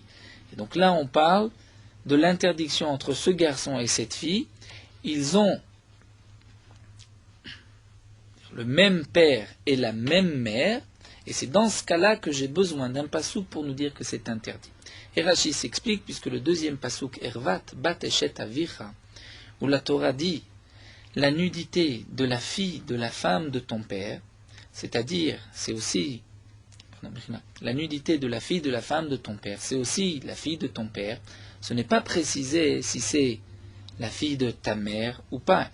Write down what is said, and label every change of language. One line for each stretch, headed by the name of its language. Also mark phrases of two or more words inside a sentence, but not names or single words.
French: Et donc là, on parle de l'interdiction entre ce garçon et cette fille. Ils ont le même père et la même mère, et c'est dans ce cas-là que j'ai besoin d'un pasuk pour nous dire que c'est interdit. Et Rashi s'explique, puisque le deuxième pasuk,
Hebrew: ערות בת אשת אביך,
French: où la Torah dit la nudité de la fille de la femme de ton père, c'est-à-dire, c'est aussi la nudité de la fille de la femme de ton père, c'est aussi la fille de ton père, ce n'est pas précisé si c'est la fille de ta mère ou pas.